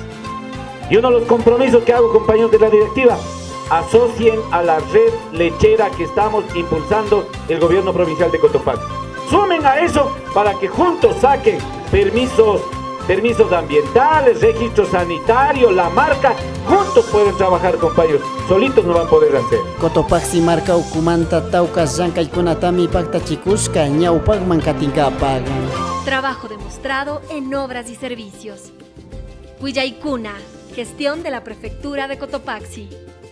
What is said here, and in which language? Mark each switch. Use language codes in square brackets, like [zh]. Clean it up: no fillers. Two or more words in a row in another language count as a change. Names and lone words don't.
[es] Y uno de los compromisos que hago, compañeros de la directiva, asocien a la red lechera que estamos impulsando el gobierno provincial de Cotopaxi. sumen a eso para que juntos saquen permisos ambientales, registro sanitario, la marca, juntos pueden trabajar, compañeros, solitos no van a poder hacer. [qu] Cotopaxi marca ukumanta taukas llankaykunatami paktachikushka ñawpakman katinkapagan. [es] Trabajo demostrado en obras y servicios. Huillaykuna, gestión de la Prefectura de Cotopaxi.